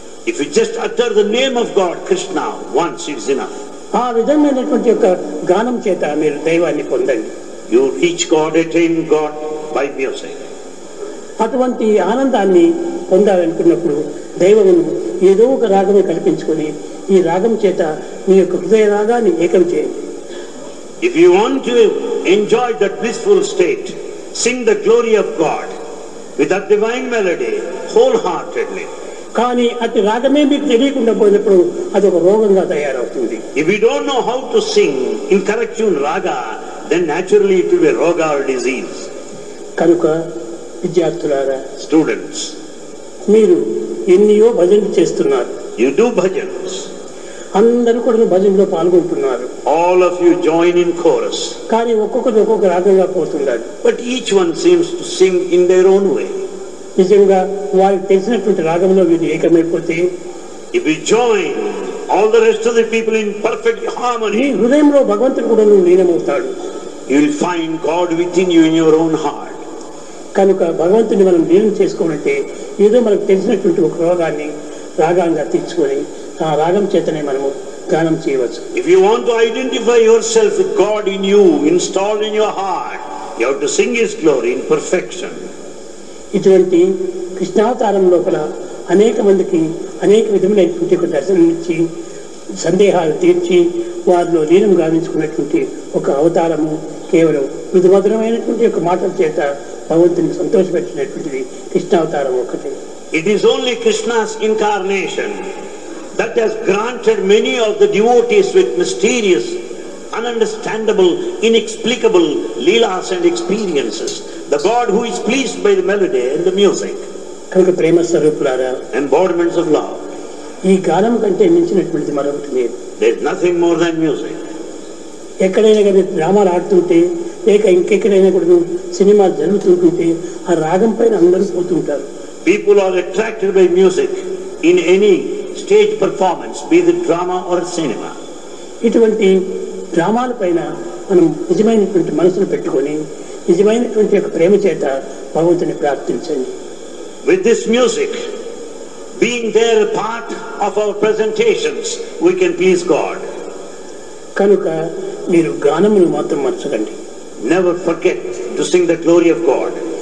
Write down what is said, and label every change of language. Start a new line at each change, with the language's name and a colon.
English: If you just utter the name of God, Krishna, once is enough.
Telugu: ఆ విధమైనటువంటి యొక్క గానం చేత మీరు దైవాన్ని పొందండి.
English: You reach God, attain God by music.
Telugu: అటువంటి ఆనందాన్ని పొందాలనుకున్నప్పుడు దైవమును ఏదో ఒక రాగమే కల్పించుకొని ఈ రాగం చేత మీ యొక్క హృదయ రాగాన్ని ఏకం చేయండి.
English: If you want to enjoy that blissful state, sing the glory of God with that divine melody wholeheartedly.
Telugu: కానీ అతి రాగమే మీకు తెలియకుండా పోయినప్పుడు అది ఒక రోగంగా తయారవుతుంది.
English: If you don't know how to sing in correct tune raga, then naturally it will be roga or disease.
Telugu: కనుక విద్యార్థులారా,
English: students,
Telugu: మీరు ఎన్నో భజనలు చేస్తున్నారు.
English: You do bhajans.
Telugu: అందరూ కూడా భజనలో పాల్గొంటున్నారు.
English: All of you join in chorus.
Telugu: కానీ ఒక్కొక్కరు ఒక్కొక్క రాగంగా పోతున్నారు.
English: But each one seems to sing in their own way.
Telugu: నిజంగా వారికి తెలిసినటువంటి రాగంలో వీరు ఏకమైపోతే,
English: if we join all the rest of the people in perfect harmony,
Telugu: నీ హృదయంలో భగవంతుడు కూడా లీనమవుతాడు.
English: You will find God within you in your own heart.
Telugu: కనుక భగవంతుని మనం లీనం చేసుకోవాలంటే ఏదో మనకు తెలిసినటువంటి ఒక రాగాంగా తీర్చుకొని ఆ రాగం చేతనే మనము గానం చేయవచ్చు.
English: If you want to identify yourself with God in you, installed in your heart, you have to sing His glory in perfection.
Telugu: ఇటువంటి కృష్ణావతారం లోపల అనేక మందికి అనేక విధములైనటువంటి ఒక దర్శనం ఇచ్చి సందేహాలు తీర్చి వారిలో లీనం గావించుకున్నటువంటి ఒక అవతారము కేవలం మృదుమధురమైనటువంటి ఒక మాటల చేత భగవంతుని సంతోషపెట్టినటువంటిది కృష్ణావతారం ఒకటి.
English: It is only Krishna's incarnation that has granted many of the devotees with mysterious, ununderstandable, inexplicable leelas and experiences. The God who is pleased by the melody and the music.
Telugu: కనుక ప్రేమ స్వరూపులారా,
English: embodiments of love.
Telugu: ఈ గానం కంటే మించినటువంటిది మరొకటి లేదు.
English: There is nothing more than music.
Telugu: ఎక్కడైనా కానీ డ్రామాలు ఆడుతుంటే లేక ఇంకెక్కడైనా కూడా సినిమాలు జరుగుతుంటుంటే ఆ రాగం పైన అందరూ పోతుంటారు.
English: People are attracted by music in any stage performance, be it drama or cinema.
Telugu: ఇటువంటి డ్రామాల పైన మనం నిజమైనటువంటి మనసును పెట్టుకొని నిజమైనటువంటి ఒక ప్రేమ చేత భగవంతుని ప్రార్థించండి.
English: With this music being there a part of our presentations, we can please God.
Telugu: కనుక మీరు గానమును మాత్రం మర్చకండి.
English: Never forget to sing the glory of God.